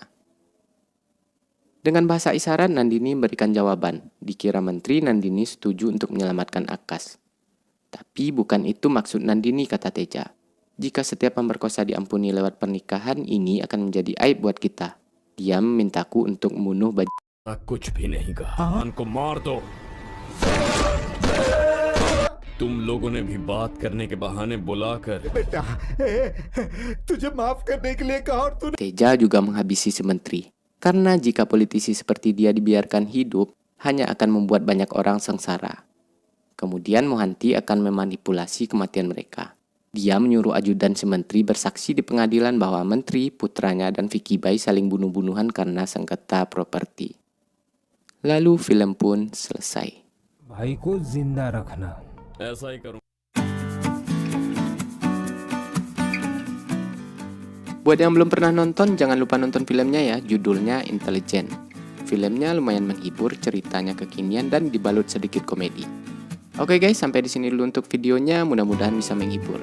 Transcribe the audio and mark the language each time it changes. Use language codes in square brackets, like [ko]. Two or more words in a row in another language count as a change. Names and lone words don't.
[id] Dengan bahasa isyarat, Nandini memberikan jawaban. Dikira menteri, Nandini setuju untuk menyelamatkan Akas. Tapi bukan itu maksud Nandini, kata Teja. Jika setiap pemerkosa diampuni lewat pernikahan, ini akan menjadi aib buat kita. Dia memintaku untuk membunuh [hi] कुछ भी नहीं कहा. को मार दो. तुम लोगों ने भी बात करने के बहाने बुलाकर. बेटा, तुझे माफ करने के लिए कहा और तूने. [id] Teja juga menghabisi si menteri. Karena jika politisi seperti dia dibiarkan hidup, hanya akan membuat banyak orang sengsara. Kemudian Mohanty akan memanipulasi kematian mereka. Dia menyuruh ajudan si menteri bersaksi di pengadilan bahwa menteri, putranya, dan Vicky Bai saling bunuh-bunuhan karena sengketa properti. Lalu film pun selesai. [hi] भाई को जिंदा रखना. ऐसा ही करूं. [id] Buat yang belum pernah nonton, jangan lupa nonton filmnya ya, judulnya Intelligent. Filmnya lumayan menghibur, ceritanya kekinian, dan dibalut sedikit komedi. Oke guys, sampai di sini dulu untuk videonya, mudah-mudahan bisa menghibur.